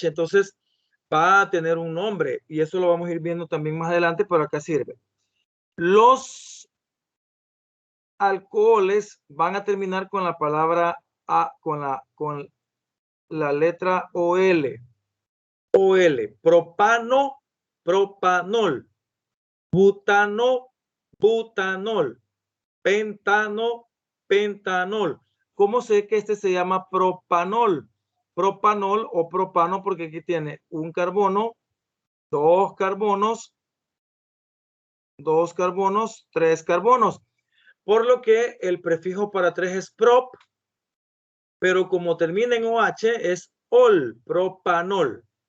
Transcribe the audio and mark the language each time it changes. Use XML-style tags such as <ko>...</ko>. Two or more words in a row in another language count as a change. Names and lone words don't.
<es>Entonces va a tener un nombre y eso lo vamos a ir viendo también más adelante, pero acá sirve. Los alcoholes van a terminar con la palabra A, con la letra OL. OL, propano, propanol, butano, butanol, pentano, pentanol. ¿Cómo sé que este se llama propanol? Propanol o propano porque aquí tiene un carbono, dos carbonos, tres carbonos. Por lo que el prefijo para 3 es prop, pero como termina en OH es ol, propanol.</es>